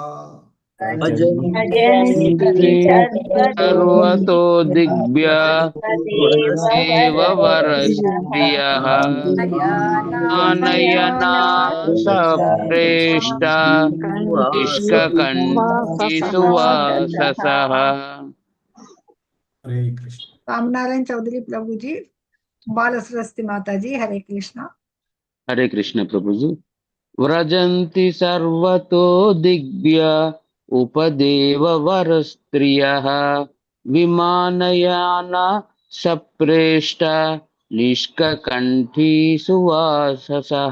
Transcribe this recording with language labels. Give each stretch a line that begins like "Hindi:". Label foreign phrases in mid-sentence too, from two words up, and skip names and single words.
Sanskrit: సర్వతో దివ్య దేవవరస్త్రియः విమానయానా సప్రేష్టా నిష్కంఠీ సువాససః. హరే కృష్ణ.
Hindi: रामनारायण चौधरी प्रभु जी, बाल सरस्वती माता जी, हरे कृष्णा। हरे कृष्ण प्रभु जी.
Sanskrit: व्रजन्ति सर्वतो दिव्य उपदेववरस्त्रियः विमानयाना सप्रेष्टा निष्कण्ठी सुवाससः.